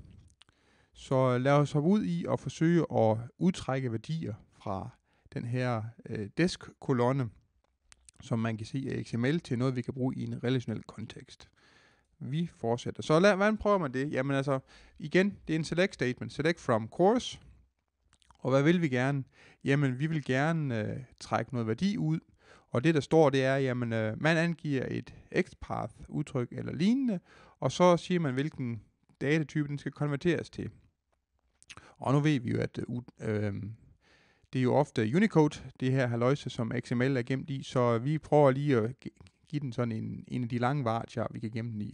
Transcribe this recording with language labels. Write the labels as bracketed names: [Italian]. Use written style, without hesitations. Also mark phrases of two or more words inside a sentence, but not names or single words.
[Danish] Så lad os hoppe ud i og forsøge at udtrække værdier fra den her desk-kolonne, som man kan se er XML til noget, vi kan bruge i en relationel kontekst. Vi fortsætter. Så hvordan prøver man det? Jamen altså, igen, det er en [English] select statement. Select from course. [Danish] Og hvad vil vi gerne? Jamen, vi vil gerne trække noget værdi ud. Og det, der står, det er, jamen, man angiver et XPath udtryk eller lignende, og så siger man, hvilken datatype den skal konverteres til. Og nu ved vi jo, at det er jo ofte Unicode, det her halløjse, som XML er gemt i, så vi prøver lige at give den sådan en af de lange vartier, vi kan gemme den i.